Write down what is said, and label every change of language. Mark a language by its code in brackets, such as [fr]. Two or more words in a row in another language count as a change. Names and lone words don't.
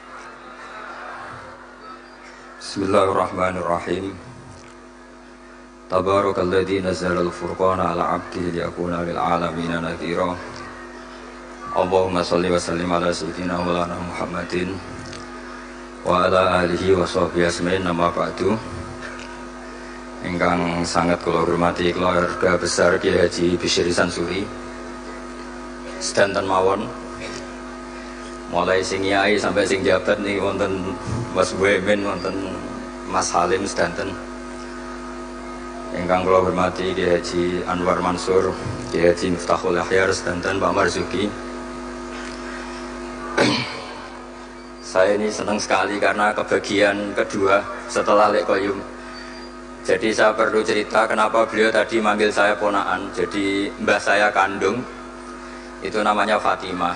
[ar] بسم الله الرحمن الرحيم. تبارك الذي نزل الفرقان على عبده ليكون للعالمين نذيرا. اللهم صل وسلم على سيدنا مولانا محمد وعلى آله وصحبه أسمعين، نما بعد. [jv] Ingkang sangat kula hormati [id] keluarga besar [jv] Kiai Haji Bisyri Sansuri sedanten mawon, mulai sing yai sampai sing jabat nih, wonten Mas Boemin, wonten Mas Halim sedanten. Ingkang kula hormati Kiai Haji Anwar Mansur, Kiai Haji Miftahul Akhyar sedanten, Pak Marzuki. [id] Saya ini senang sekali karena kebagian kedua setelah Lek Koyum. Jadi saya perlu cerita kenapa beliau tadi manggil saya ponaan. Jadi mbah saya kandung itu namanya Fatimah.